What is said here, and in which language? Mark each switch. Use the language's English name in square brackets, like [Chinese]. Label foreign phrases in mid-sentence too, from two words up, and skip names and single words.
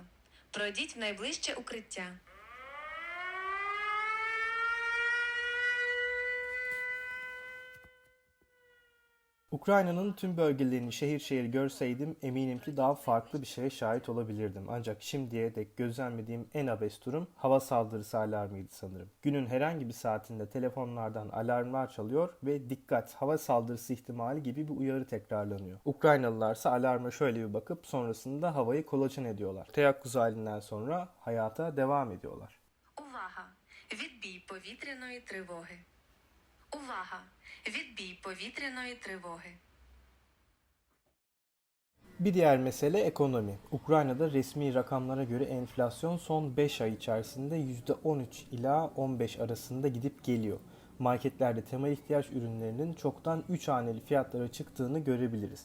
[Ukrainian] Пройдіть в найближче укриття. [Turkish] Ukrayna'nın tüm bölgelerini şehir şehir görseydim eminim ki daha farklı bir şeye şahit olabilirdim. Ancak şimdiye dek gözlemlediğim en abes durum hava saldırısı alarmıydı sanırım. Günün herhangi bir saatinde telefonlardan alarmlar çalıyor ve dikkat, hava saldırısı ihtimali gibi bir uyarı tekrarlanıyor. Ukraynalılarsa alarma şöyle bir bakıp sonrasında havayı kolaçan ediyorlar. Teyakkuz halinden sonra hayata devam ediyorlar. [Ukrainian] Увага! Відбій повітряної тривоги. Увага! Відбій повітряної тривоги. [Turkish] Bir diğer mesele ekonomi. Ukrayna'da resmi rakamlara göre enflasyon son 5 ay içerisinde %13 ila 15 arasında gidip geliyor. Marketlerde temel ihtiyaç ürünlerinin çoktan 3 haneli fiyatlara çıktığını görebiliriz.